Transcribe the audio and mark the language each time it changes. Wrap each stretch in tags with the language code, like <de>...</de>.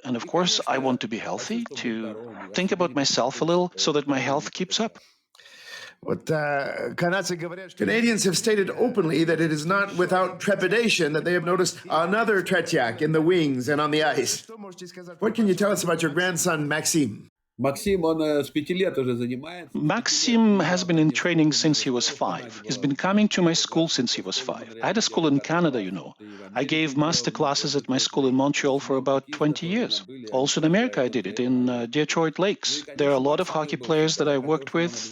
<en>And of course, I want to be healthy, to think about myself a little so that my health keeps up. Canadians have stated openly that it is not without trepidation that they have noticed another Tretiak in the wings and on the ice. What can you tell us about your grandson, Maxim?</en> <ru>Максим, он с 5 лет уже занимается.</ru> <en>Maxim has been in training since he was 5. He's been coming to my school since he was 5. I had a school in Canada, I gave master classes at my school in Montreal for about 20 years. Also in America, I did it in Detroit Lakes. There are a lot of hockey players that I worked with.</en>